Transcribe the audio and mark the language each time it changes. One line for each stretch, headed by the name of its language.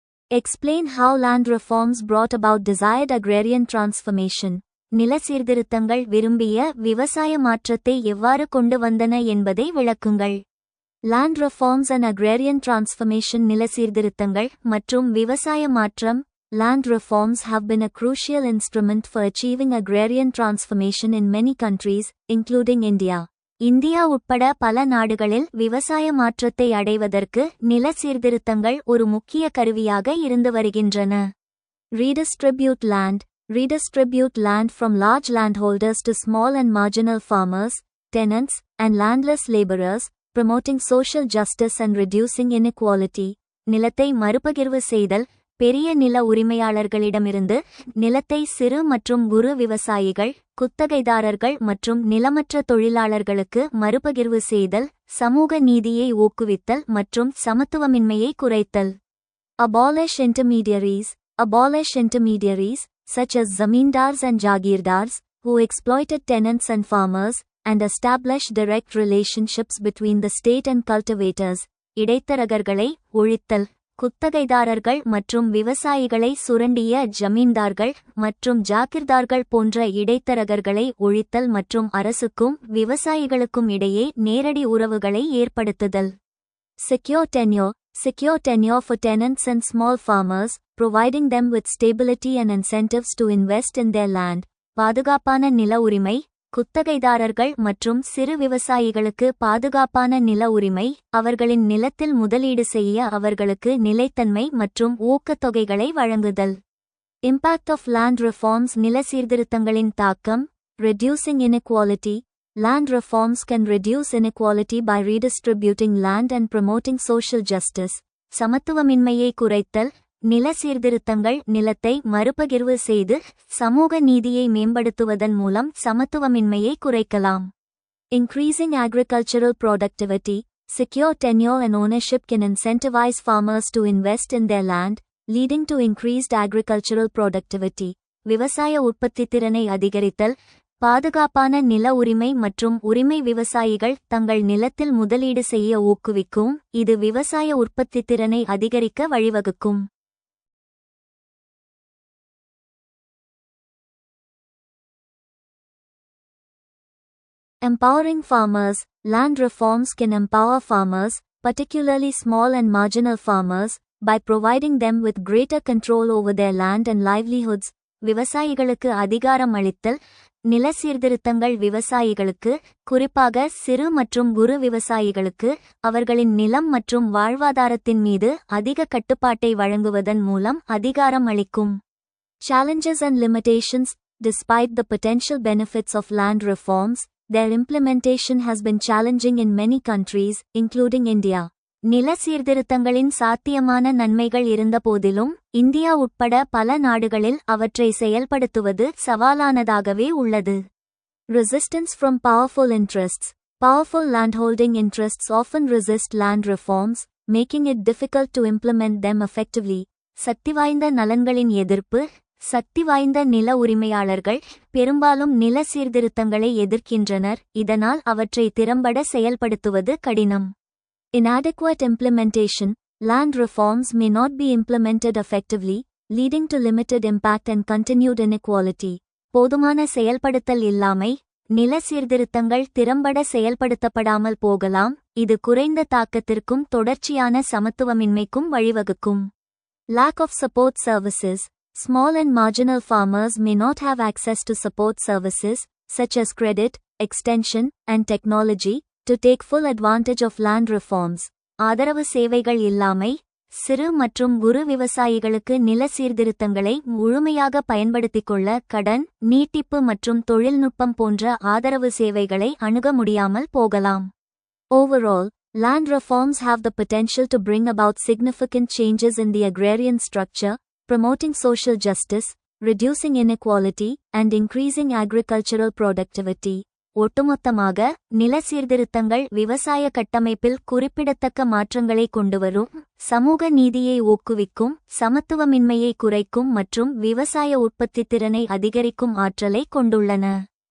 English: Explain how land reforms brought about desired agrarian transformation.
Tamil: நில சீர்திருத்தங்கள் விரும்பிய விவசாய மாற்றத்தை எவ்வாறு கொண்டு வந்தன என்பதை விளக்குங்கள்.
English: Land reforms and agrarian transformation.
Tamil: நில சீர்திருத்தங்கள் மற்றும் விவசாய மாற்றம்.
English: Land reforms have been a crucial instrument for achieving agrarian transformation in many countries, including India.
Tamil: India உட்பட பல நாடுகளில் விவசாய மாற்றத்தை அடைவதற்கு நில சீர்திருத்தங்கள் ஒரு முக்கிய கருவியாக இருந்து வருகின்றன.
English: Redistribute land. Redistribute land from large landholders to small and marginal farmers, tenants, and landless laborers, promoting social justice and reducing inequality.
Tamil: நிலத்தை மறுபகிர்வு செய்தல். பெரிய நில உரிமையாளர்களிடமிருந்து நிலத்தை சிறு மற்றும் குறு விவசாயிகள் குத்தகைதாரர்கள் மற்றும் நிலமற்ற தொழிலாளர்களுக்கு மறுபகிர்வு செய்தல். சமூக நீதியை ஊக்குவித்தல் மற்றும் சமத்துவமின்மையை குறைத்தல்.
English: Abolish intermediaries. Abolish intermediaries, such as zamindars and jagirdars, who exploited tenants and farmers, and establish direct relationships between the state and cultivators.
Tamil: இடைத்தரகர்களை ஒழித்தல். குத்தகைதாரர்கள் மற்றும் விவசாயிகளை சுரண்டிய ஜமீன்தார்கள் மற்றும் ஜாகிர்தார்கள் போன்ற இடைத்தரகர்களை ஒழித்தல் மற்றும் அரசுக்கும் விவசாயிகளுக்கும் இடையே நேரடி உறவுகளை ஏற்படுத்துதல்.
English: Secure tenure. Secure tenure for tenants and small farmers, providing them with stability and incentives to invest in their land.
Tamil: பாதுகாப்பான நில உரிமை. குத்தகைதாரர்கள் மற்றும் சிறு விவசாயிகளுக்கு பாதுகாப்பான நில உரிமை, அவர்களின் நிலத்தில் முதலீடு செய்ய அவர்களுக்கு நிலைத்தன்மை மற்றும் ஊக்கத்தொகைகளை வழங்குதல்.
English: Impact of land reforms.
Tamil: நில சீர்திருத்தங்களின் தாக்கம்.
English: Reducing inequality. Land reforms can reduce inequality by redistributing land and promoting social justice.
Tamil: சமத்துவமின்மையை குறைத்தல். நில சீர்திருத்தங்கள் நிலத்தை மறுபகிர்வு செய்து சமூக நீதியை மேம்படுத்துவதன் மூலம் சமத்துவமின்மையை குறைக்கலாம்.
English: Increasing agricultural productivity. Secure tenure and ownership can incentivize farmers to invest in their land, leading to increased agricultural productivity.
Tamil: விவசாய உற்பத்தித்திறனை அதிகரித்தல். பாதுகாப்பான நில உரிமை மற்றும் உரிமை விவசாயிகள் தங்கள் நிலத்தில் முதலீடு செய்ய ஊக்குவிக்கும், இது விவசாய உற்பத்தித்திறனை அதிகரிக்க வழிவகுக்கும்.
English: Empowering farmers. Land reforms can empower farmers, particularly small and marginal farmers, by providing them with greater control over their land and livelihoods.
Tamil: விவசாயிகளுக்கு அதிகாரம் அளித்தல். நில சீர்திருத்தங்கள் விவசாயிகளுக்கு, குறிப்பாக சிறு மற்றும் குறு விவசாயிகளுக்கு, அவர்களின் நிலம் மற்றும் வாழ்வாதாரத்தின் மீது அதிக கட்டுப்பாட்டை வழங்குவதன் மூலம் அதிகாரம் அளிக்கும்.
English: Challenges and limitations. Despite the potential benefits of land reforms, their implementation has been challenging in many countries, including India.
Tamil: நில சீர்திருத்தங்களின் சாத்தியமான நன்மைகள் இருந்தபோதிலும் இந்தியா உட்பட பல நாடுகளில் அவற்றை செயல்படுத்துவது சவாலானதாகவே உள்ளது.
English: Resistance from powerful interests. Powerful landholding interests often resist land reforms, making it difficult to implement them effectively.
Tamil: சக்திவாய்ந்த நலன்களின் எதிர்ப்பு. சக்திவாய்ந்த நில உரிமையாளர்கள் பெரும்பாலும் நில சீர்திருத்தங்களை எதிர்க்கின்றனர், இதனால் அவற்றை திறம்பட செயல்படுத்துவது கடினம்.
English: Inadequate implementation. Land reforms may not be implemented effectively, leading to limited impact and continued inequality.
Tamil: போதுமான செயல்படுத்தல் இல்லாமை. நில சீர்திருத்தங்கள் திறம்பட செயல்படுத்தப்படாமல் போகலாம், இது குறைந்த தாக்கத்திற்கும் தொடர்ச்சியான சமத்துவமின்மைக்கும் வழிவகுக்கும்.
English: Lack of support services. Small and marginal farmers may not have access to support services, such as credit, extension, and technology, to take full advantage of land reforms.
Tamil: ஆதரவு சேவைகள் இல்லாமை. சிறு மற்றும் குறு விவசாயிகளுக்கு நில சீர்திருத்தங்களை முழுமையாக பயன்படுத்திக்கொள்ள கடன், நீட்டிப்பு மற்றும் தொழில்நுட்பம் போன்ற ஆதரவு சேவைகளை அணுக முடியாமல் போகலாம்.
English: Overall, land reforms have the potential to bring about significant changes in the agrarian structure, promoting social justice, reducing inequality, and increasing agricultural productivity.
Tamil: ஒட்டுமொத்தமாக, நில சீர்திருத்தங்கள் விவசாய கட்டமைப்பில் குறிப்பிடத்தக்க மாற்றங்களை கொண்டுவரும், சமூக நீதியை ஊக்குவிக்கும், சமத்துவமின்மையை குறைக்கும் மற்றும் விவசாய உற்பத்தித்திறனை அதிகரிக்கும் ஆற்றலை கொண்டுள்ளன.